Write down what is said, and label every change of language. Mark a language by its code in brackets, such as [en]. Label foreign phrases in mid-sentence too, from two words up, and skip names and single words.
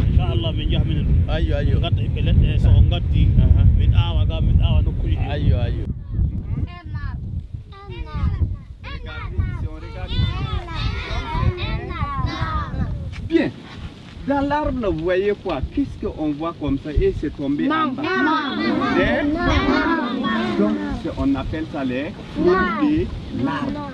[ff] inchallah min jaha minen ayyo gadda ɓiɓɓe leɗɗe so on gaddi min awa ga min awa nokkuji ayyo bien. [fr] Dans l'arbre, vous voyez quoi? Qu'est-ce qu'on voit comme ça et c'est tombé en bas? Donc, on appelle ça les fruits de l'arbre.